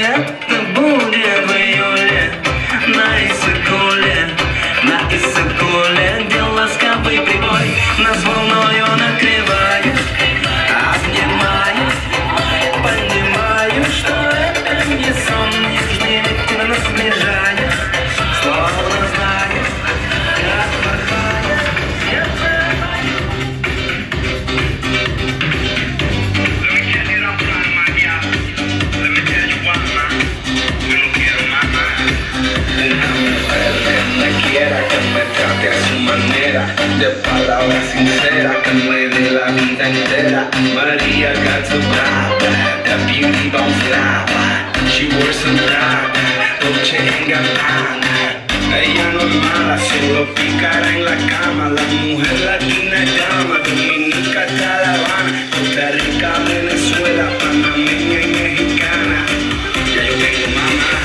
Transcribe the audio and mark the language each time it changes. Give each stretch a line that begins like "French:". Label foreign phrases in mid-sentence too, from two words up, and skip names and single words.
Russian: Это будет в июле, на Иссык-Куле, на Иссык-Куле, где ласковый прибой нас волною накрывает, обнимает, понимаю, что это не сон, нежный ветер нас сближает, словно знает, как порхает.
Spanish: Que me trate a su manera, de palabras sinceras, que me dé la vida entera.
English: Maria got so proud, that beauty don't fly. She wears a Prada, Dolce & Gabbana.
Spanish: Ella no es mala, solo picará en la cama. La mujer latina llama, Dominica, Caravana, Costa Rica, Venezuela, panameña y mexicana. Ya yo tengo mamá.